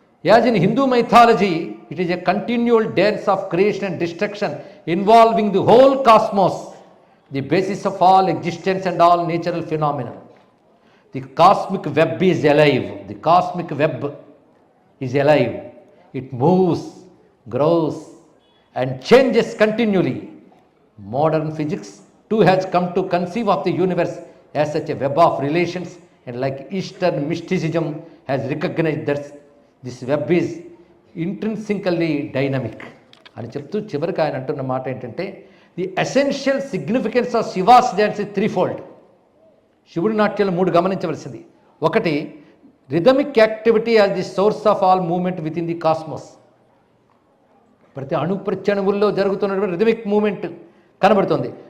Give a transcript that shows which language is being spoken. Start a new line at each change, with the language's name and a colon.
English: As in Hindu mythology it is a continual dance of creation and destruction involving the whole cosmos, the basis of all existence and all natural phenomena. The cosmic web is alive. The cosmic web is alive. It moves, grows and changes continually. Modern physics too has come to conceive of the universe as such a web of relations, and like Eastern mysticism has recognized that this web is intrinsically dynamic.
Telugu: అని చెప్తూ చివరికి ఆయన అంటున్న మాట ఏంటంటే,
English: The essential significance of Shiva's dance is threefold.
Telugu: శివుడి నాట్యంలో 3 గమనించవలసింది. ఒకటి,
English: Rhythmic activity as the source of all movement with in the cosmos.
Telugu: ప్రతి అణుప్రత్యణువుల్లో జరుగుతున్నటువంటి రిథమిక్ మూమెంట్ కనబడుతుంది.